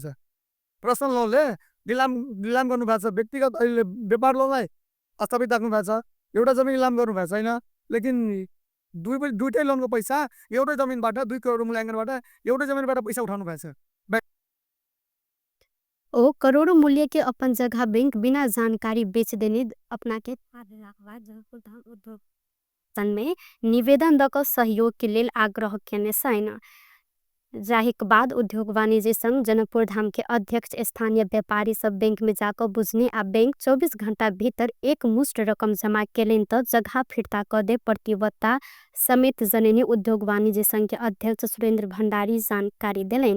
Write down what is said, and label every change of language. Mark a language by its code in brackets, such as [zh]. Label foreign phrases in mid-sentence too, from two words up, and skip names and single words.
[en] personal loanले [ne] निलाम गर्नु भएछ। व्यक्तिगत अहिले व्यापार लोनलाई अस्थापित राख्नु भएछ। एउटा जमिन निलाम गर्नु भएछ छैन, लेकिन दुईटै लोनको पैसा एउटै जमिनबाट 2 करोड मूल्याङ्कनबाट एउटै जमिनबाट पैसा उठाउनु भएछ। [mai] ओ करोड़ों मूल्य के अपन जगह बैंक बिना जानकारी बेच देने अपना के उद्योग में निवेदन दक सहयोग के लेल आग्रह केने छैन। जाहिक बाद उद्योग वाणिज्य संघ जनकपुर धाम के अध्यक्ष स्थानीय व्यापारी सब बैंक में जाकर बुझने आ बैंक 24 घंटा भीतर एक मुष्ट रकम जमा केलेन त जगह फिर्ता क दे प्रतिबद्धता समेत जननी उद्योग वाणिज्य संघ के अध्यक्ष सुरेंद्र भंडारी जानकारी दिलेन।